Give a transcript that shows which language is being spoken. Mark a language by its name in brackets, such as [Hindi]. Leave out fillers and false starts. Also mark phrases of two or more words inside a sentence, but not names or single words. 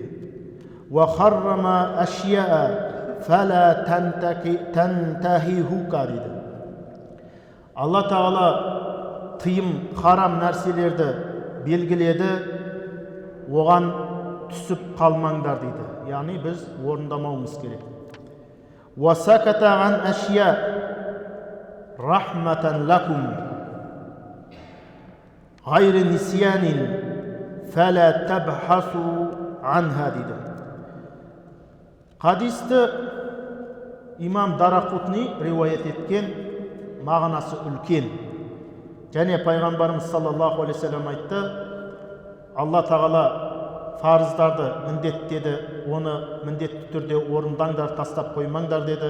[Arabic] وحرم أشياء فلا تنتهكوها [Kazakh] дейді. Алла Тағала тыйым, харам нәрселерді белгіледі, оған түсіп қалмаңдар дейді. Яғни біз орындамауымыз керек. [Arabic] وسكت عن أشياء رحمة لكم غير نسيان فلا تبحثوا عنها [Kazakh] дейді. Хадисті имам Дарақутни риуаят еткен, мағынасы үлкен. Және пайғамбарымыз [Arabic] صلى الله عليه وسلم [Kazakh] айтты: Алла Тағала фарыздарды міндеттеді, оны міндетті түрде орындаңдар, тастап қоймаңдар деді.